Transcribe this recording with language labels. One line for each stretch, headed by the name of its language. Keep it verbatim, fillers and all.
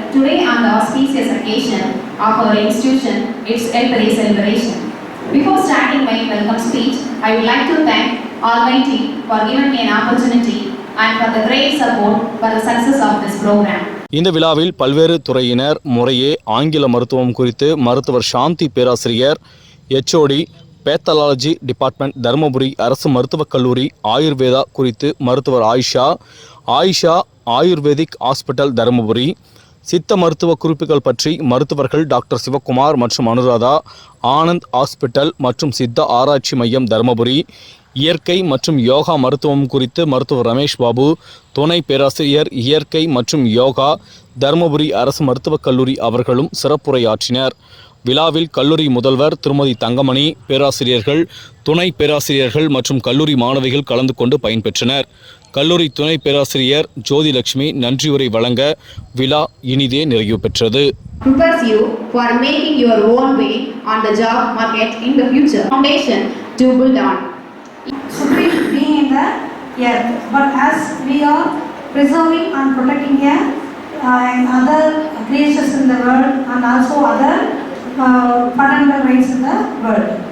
English: Today on the auspicious occasion of our institution, its birthday celebration. Before starting my welcome speech, I would like to thank Almighty for giving me an opportunity and for the great support for the success of this program.
Tamil: இந்த விழாவில் பல்வேறு துறையினர் முறையே ஆங்கில மருத்துவம் குறித்து மருத்துவர் சாந்தி பேராசிரியர், எச்ஓடி பேத்தாலஜி டிபார்ட்மெண்ட் தருமபுரி அரசு மருத்துவக் கல்லூரி, ஆயுர்வேதா குறித்து மருத்துவர் ஆயிஷா, ஆயிஷா ஆயுர்வேதிக் ஹாஸ்பிட்டல் தருமபுரி, சித்த மருத்துவ குறிப்புகள் பற்றி மருத்துவர்கள் டாக்டர் சிவகுமார் மற்றும் அனுராதா, ஆனந்த் ஹாஸ்பிட்டல் மற்றும் சித்த ஆராய்ச்சி மையம் தருமபுரி, இயற்கை மற்றும் யோகா மருத்துவம் குறித்து மருத்துவர் ரமேஷ் பாபு, துணை பேராசிரியர் இயற்கை மற்றும் யோகா தருமபுரி அரசு மருத்துவக் கல்லூரி அவர்களும் சிறப்புரையாற்றினர். விழாவில் கல்லூரி முதல்வர் திருமதி தங்கமணி, பேராசிரியர்கள், துணை பேராசிரியர்கள் மற்றும் கல்லூரி மாணவிகள் கலந்து கொண்டு பயன்பெற்றனர். கல்லூரி துணை பேராசிரியர் ஜோதிலட்சுமி நன்றி உரை வழங்க விழா இனிதே நிறைவு பெற்றது.
English: Prepares you for making your own way on the job market in the future. Foundation to build on. Supreme being in the earth, but as we are preserving and protecting a, uh, and other creatures in the world and also other uh, fundamental rights in the world.